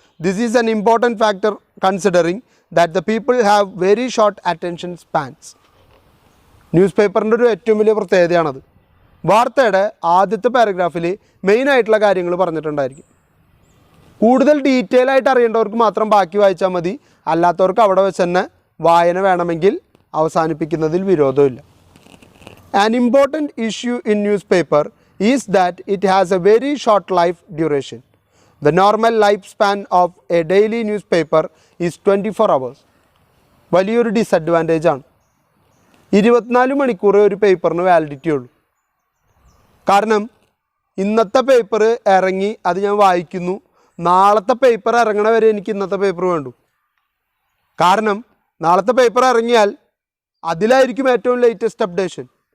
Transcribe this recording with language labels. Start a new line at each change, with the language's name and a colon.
English: This is an important factor considering that the people have very short attention spans.
Malayalam: News പേപ്പറിൻ്റെ ഒരു ഏറ്റവും വലിയ പ്രത്യേകതയാണത്. വാർത്തയുടെ ആദ്യത്തെ പാരഗ്രാഫിൽ മെയിനായിട്ടുള്ള കാര്യങ്ങൾ പറഞ്ഞിട്ടുണ്ടായിരിക്കും. കൂടുതൽ ഡീറ്റെയിൽ ആയിട്ട് അറിയേണ്ടവർക്ക് മാത്രം ബാക്കി വായിച്ചാൽ മതി, അല്ലാത്തവർക്ക് അവിടെ വെച്ച് തന്നെ വായന വേണമെങ്കിൽ അവസാനിപ്പിക്കുന്നതിൽ വിരോധമില്ല.
English: An important issue in newspaper is that it has a very short life duration. The normal lifespan of a daily newspaper is 24 hours.
Malayalam: വലിയൊരു ഡിസഡ്വാൻറ്റേജ് ആണ്. 24 മണിക്കൂർ ഒരു പേപ്പറിന് വാലിഡിറ്റി ഉള്ളൂ. കാരണം ഇന്നത്തെ പേപ്പർ ഇറങ്ങി അത് ഞാൻ വായിക്കുന്നു, നാളത്തെ പേപ്പർ ഇറങ്ങണ വരെ എനിക്ക് ഇന്നത്തെ പേപ്പർ വേണ്ടു. കാരണം നാളത്തെ പേപ്പർ ഇറങ്ങിയാൽ അതിലായിരിക്കും ഏറ്റവും ലേറ്റസ്റ്റ് അപ്ഡേഷൻ.